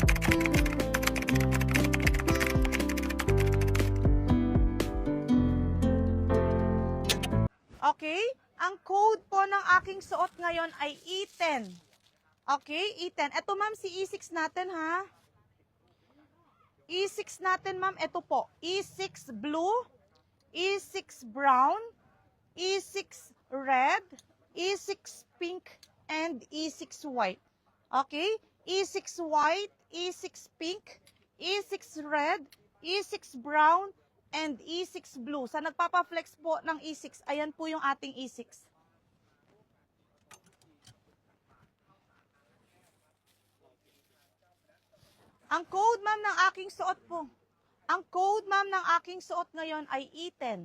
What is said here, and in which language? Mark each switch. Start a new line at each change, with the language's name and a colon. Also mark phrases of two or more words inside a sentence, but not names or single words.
Filipino: Okay? Ang code po ng aking suot ngayon ay E10. Okay? E10. Ito ma'am, si E6 natin ha. E6 natin ma'am, ito po.
English: E6 blue, E6 brown, E6 red, E6 pink, and E6 white. Okay? E6 white, E6 pink, E6 red, E6 brown, and E6 blue.
Filipino: Sa nagpapa-flex po ng E6, ayan po yung ating E6. Ang code ma'am ng aking suot po. Ang code ma'am ng aking suot ngayon ay E10.